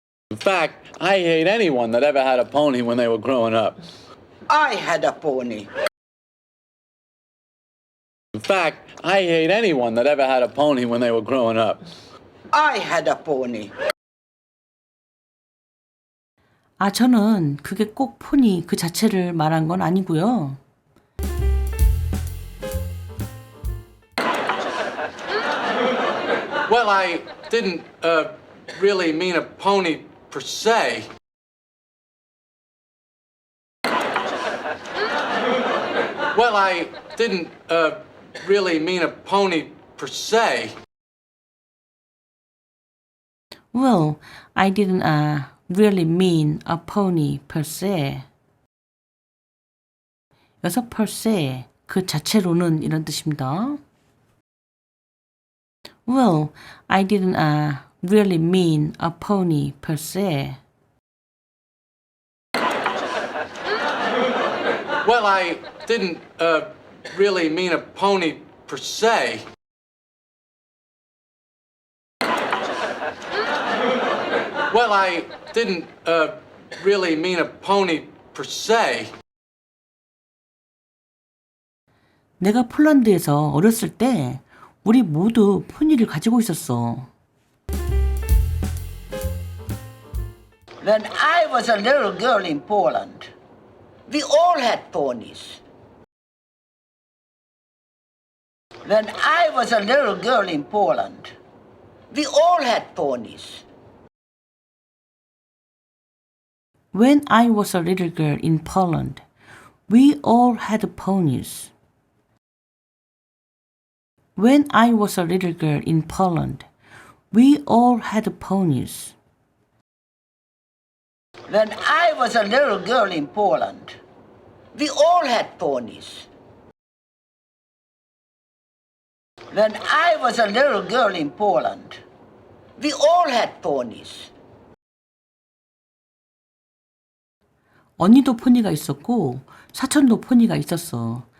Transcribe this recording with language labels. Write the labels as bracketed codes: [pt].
[en] In fact, I hate anyone that ever had a pony when they were growing up. I had a pony. In fact, I hate anyone that ever had a pony when they were growing up. I had a pony. [ko] 아, 저는 그게 꼭 포니 그 자체를 말한 건 아니고요. [en] Well, I didn't really mean a pony per se. Well, I didn't really mean a pony per se. Well, I didn't really mean a pony per se. [ko] 여기서 per se, 그 자체로는 이런 뜻입니다. [en] Well, I didn't really mean a pony per se. Well, I didn't really mean a pony per se. Well, I didn't really mean a pony per se. [ko] 내가 폴란드에서 어렸을 때 우리 모두 포니를 가지고 있었어. [en] When I was a little girl in Poland, we all had ponies. When I was a little girl in Poland, we all had ponies. When I was a little girl in Poland, we all had ponies. When I was a little girl in Poland, we all had ponies. When I was a little girl in Poland, we all had ponies. When I was a little girl in Poland, we all had ponies. [ko] 언니도 포니가 있었고 사촌도 포니가 있었어.